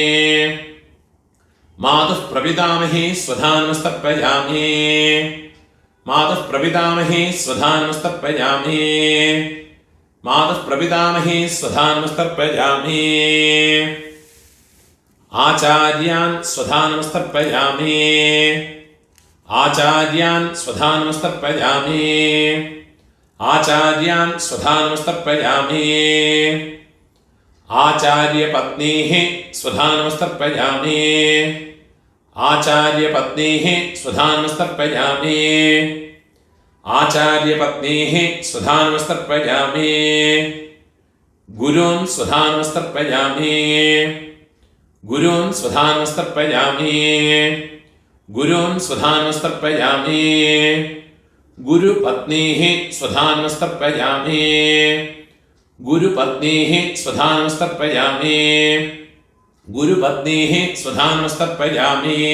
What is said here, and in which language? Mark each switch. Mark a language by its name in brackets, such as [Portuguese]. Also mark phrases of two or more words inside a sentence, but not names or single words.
[Sanskrit] മാതുഃ പ്രപിതാമഹി സ്വധാനമസ്തർപ്പയാമി മാതുഃ പ്രപിതാമഹി സ്വധാനമസ്തർപ്പയാമി മാതുഃ പ്രപിതാമഹി സ്വധാനമസ്തർപ്പയാമി ആചാര്യാൻ സ്വധാനമസ്തർപ്പയാമി ആചാര്യാൻ സ്വധാനമസ്തർപ്പയാമി ആചാര്യാൻ സ്വധാനമസ്തർപ്പയാമി आचार्यपत्नीः स्वधानमस्तर्पयामि आचार्यपत्नीः स्वधानमस्तर्पयामि आचार्यपत्नीः स्वधानमस्तर्पयामि गुरून् स्वधानमस्तर्पयामि गुरून् स्वधानमस्तर्पयामि गुरून् स्वधानमस्तर्पयामि गुरुपत्नीः स्वधानमस्तर्पयामि गुरुपत्नीः स्वधानमस्तर्पयामि गुरुपत्नीः स्वधानमस्तर्पयामि